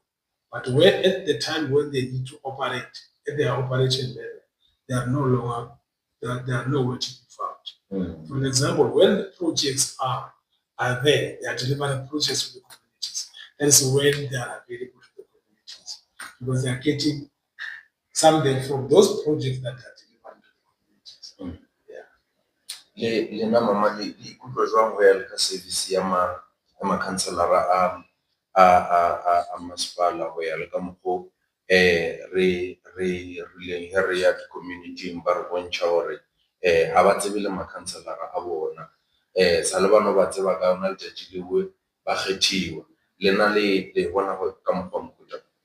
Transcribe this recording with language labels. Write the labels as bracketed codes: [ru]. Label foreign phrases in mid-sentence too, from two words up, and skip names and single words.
[en] But when at the time when they need to operate, at their operation level, they are no longer, they are nowhere to be found. For example, when the projects are there, they are delivering projects to the communities. That is when they are available to the communities, because they are getting something from those projects that are delivered to the communities. [st] Le mama le ikutlwa jwang ho ya le ka service ya makhanselara a masepala ho ya le ka mokgo re ya di-community ba re bontšha hore ha ba tsebe le makhanselara a bona sa le bano ba tseba ka yona letšatši leo ba kgethiwa lena le bona ka mokgwa mokuta.